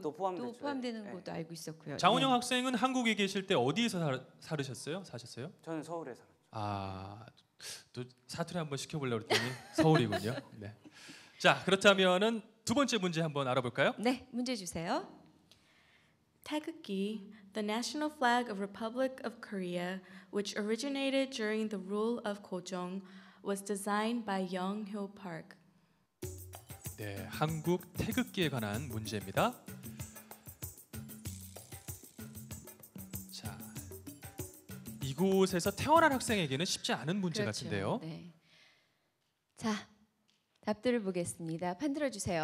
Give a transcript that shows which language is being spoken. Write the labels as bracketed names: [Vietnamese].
[Korean] 또 포함됐죠. 포함되는 네. 것도 알고 있었고요. 장원영 네. 학생은 한국에 계실 때 어디에서 사셨어요? 저는 서울에 살았죠. 또 사투리 한번 시켜보려고 했더니 서울이군요. 네. 자, 그렇다면은 두 번째 문제 한번 알아볼까요? 네, 문제 주세요. [English] 태극기, the national flag of Republic of Korea, which originated during the rule of Gojong, was designed by Young-hyo Park. [Korean] 네, 한국 태극기에 관한 문제입니다. 자, 이곳에서 태어난 학생에게는 쉽지 않은 문제 그렇죠. 같은데요. 네. 자, 답들을 보겠습니다. 판들어 주세요.